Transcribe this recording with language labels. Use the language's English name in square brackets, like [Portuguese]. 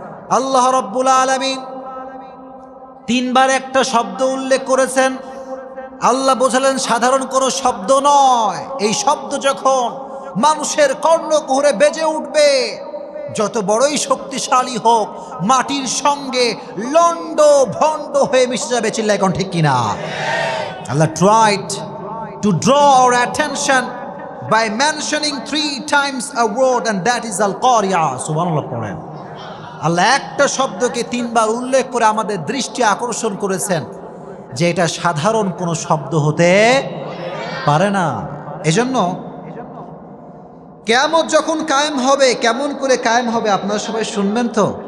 [Bangla] আল্লাহ রাব্বুল আলামিন তিনবার একটা শব্দ উল্লেখ করেছেন। আল্লাহ বোঝালেন সাধারণ কোনো শব্দ নয়। এই শব্দ যখন মানুষের কর্ণকুহরে বেজে উঠবে, যত বড়ই শক্তিশালী হোক, মাটির সঙ্গে লন্ড ভন্ড হয়ে মিশে যাবে। চিল্লায় কোন ঠিক কিনা? [English] Allah tried to draw our attention by mentioning 3 times a word, and that is al-Qari'ah. [Bangla] সুবহানাল্লাহ পড়েন। আল্লাহ একটা শব্দকে 3 বার উল্লেখ করে আমাদের দৃষ্টি আকর্ষণ করেছেন যে এটা সাধারণ কোনো শব্দ হতে পারে না। এজন্য কিয়ামত যখন কায়েম হবে, কেমন করে কায়েম হবে আপনারা সবাই শুনবেন তো?